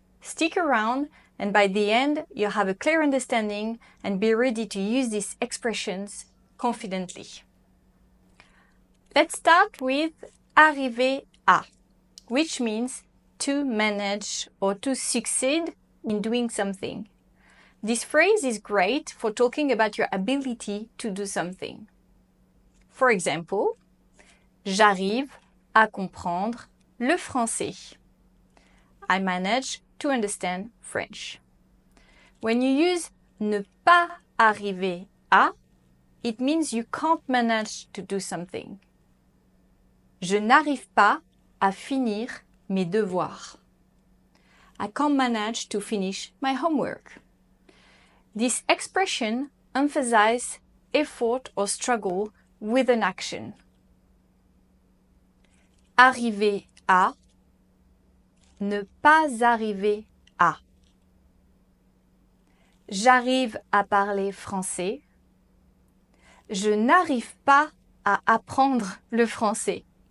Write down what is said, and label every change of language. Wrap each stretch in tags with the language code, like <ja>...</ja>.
<en>Stick around, and by the end, you'll have a clear understanding and be ready to use these expressions confidently. Let's start with</en> <fr>arriver à,</fr> <en>which means to manage or to succeed in doing something. This phrase is great for talking about your ability to do something. For example,</en> <fr>j'arrive à comprendre le français.</fr> <en>I manage to understand French. When you use</en> <fr>ne pas arriver à,</fr> <en>it means you can't manage to do something.</en> <fr>Je n'arrive pas à finir mes devoirs.</fr> <en>I can't manage to finish my homework. This expression emphasizes effort or struggle with an action.</en> <fr>Arriver à, ne pas arriver à. J'arrive à parler français. Je n'arrive pas à apprendre le français.</fr>